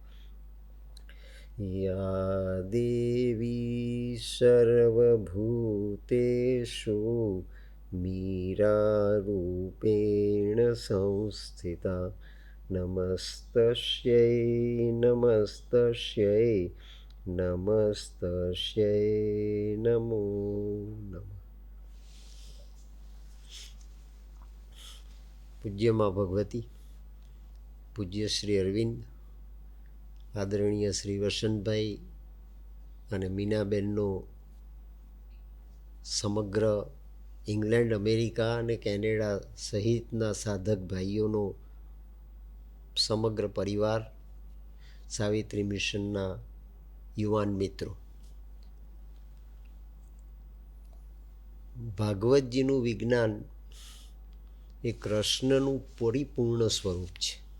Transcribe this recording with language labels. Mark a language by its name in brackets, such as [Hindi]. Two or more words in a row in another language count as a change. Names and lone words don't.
[Sanskrit] या देवी सर्वभूतेषु मीरारूपेण संस्थिता नमस्तस्यै नमस्तस्यै नमस्तस्यै नमो नमः। [Gujarati] પૂજ્ય માં ભગવતી, પૂજ્ય શ્રી અરવિંદ, આદરણીય શ્રી વસંતભાઈ અને મીનાબેનનો સમગ્ર ઇંગ્લેન્ડ, અમેરિકા અને કેનેડા સહિતના સાધક ભાઈઓનો સમગ્ર પરિવાર, સાવિત્રી મિશનના યુવાન મિત્રો, ભાગવતજીનું વિજ્ઞાન એ કૃષ્ણનું પરિપૂર્ણ સ્વરૂપ છે.